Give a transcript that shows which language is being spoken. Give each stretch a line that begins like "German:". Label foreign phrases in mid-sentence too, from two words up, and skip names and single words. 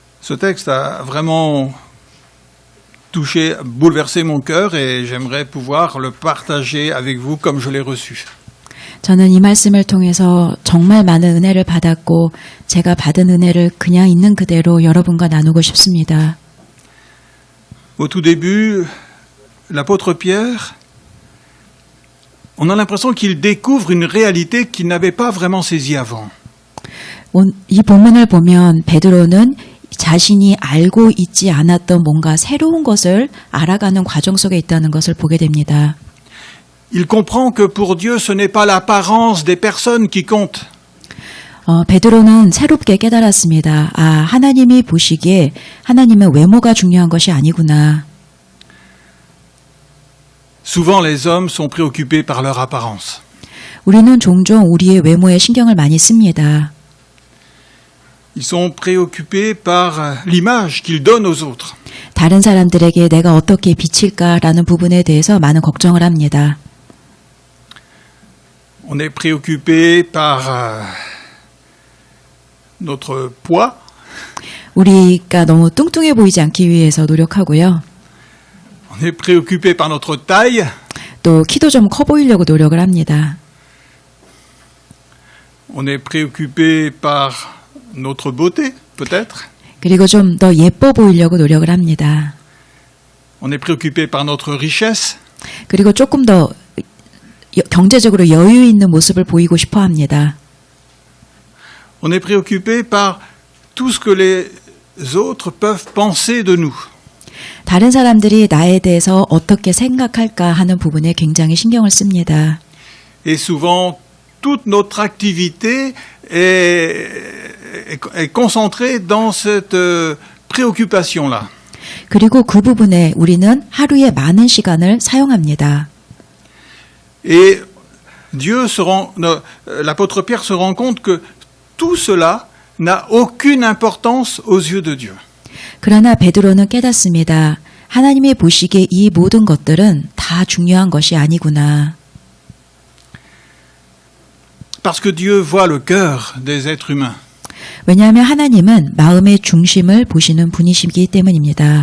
French: Ce texte a vraiment touché, bouleversé mon cœur et j'aimerais pouvoir le partager avec vous comme je l'ai reçu.
Korean: 저는 이 말씀을 통해서 정말 많은 은혜를 받았고 제가 받은 은혜를 그냥 있는 그대로 여러분과 나누고 싶습니다.
French: Au tout début, l'apôtre Pierre, on a l'impression qu'il découvre une réalité qu'il n'avait pas vraiment saisie avant.
Korean: 이 본문을 보면 베드로는 자신이 알고 있지 않았던 뭔가 새로운 것을 알아가는 과정 속에 있다는 것을 보게 됩니다.
French: Il comprend que pour Dieu, ce n'est pas l'apparence des personnes qui compte.
Korean: 베드로는 새롭게 깨달았습니다. 아, 하나님이 보시기에 하나님은 외모가 중요한 것이 아니구나.
French: Souvent, les hommes sont préoccupés par leur apparence.
Korean: 우리는 종종 우리의 외모에 신경을 많이 씁니다.
French: Ils sont préoccupés par l'image qu'ils donnent aux autres.
Korean: 다른 사람들에게 내가 어떻게 비칠까라는 부분에 대해서 많은 걱정을 합니다.
French: On est préoccupé par notre poids.
Korean: 우리가 너무 뚱뚱해 보이지 않기 위해서 노력하고요.
French: On est préoccupé par notre taille.
Korean: 또 키도 좀 커 보이려고 노력을 합니다.
French: On est préoccupé par notre beauté, peut-être.
Korean: 그리고 좀 더 예뻐 보이려고 노력을 합니다.
French: On est préoccupé par notre richesse.
Korean: 그리고 조금 더 경제적으로 여유 있는 모습을 보이고 싶어 합니다.
French: On est préoccupé par tout ce que les autres peuvent penser de nous.
Korean: 다른 사람들이 나에 대해서 어떻게 생각할까 하는 부분에 굉장히 신경을 씁니다.
French: Et souvent, toute notre activité est concentrée dans cette préoccupation-là.
Korean: 그리고 그 부분에 우리는 하루에 많은 시간을 사용합니다.
French: Et l'apôtre Pierre se rend compte que tout cela n'a aucune importance aux yeux de Dieu.
Korean: 그러나 베드로는 깨닫습니다. 하나님이 보시기에 이 모든 것들은 다 중요한 것이 아니구나.
French: Parce que Dieu voit le cœur des êtres humains.
Korean: 왜냐하면 하나님은 마음의 중심을 보시는 분이시기 때문입니다.